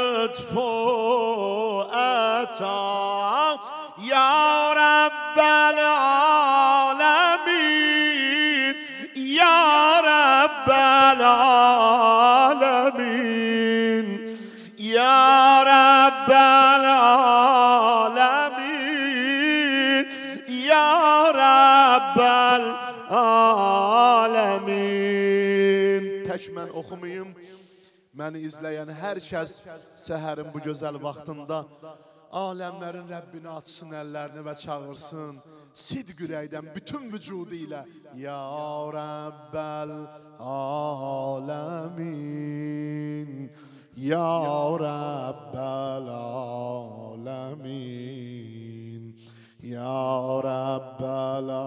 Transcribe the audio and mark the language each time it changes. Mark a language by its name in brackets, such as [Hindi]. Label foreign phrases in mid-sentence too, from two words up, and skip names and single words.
[Azerbaijani] lütfu eta [Arabic] يا رب العالمين يا رب العالمين يا رب العالمين يا رب [Azerbaijani] alemin Tək mən oxumayım Məni izləyən hər kəs səhərin bu gözəl vaxtında aləmlərin Rəbbini açsın əllərini və çağırsın sidq ürəkdən bütün vücudu ilə [Arabic] يا رب العالمين يا رب العالمين يا رب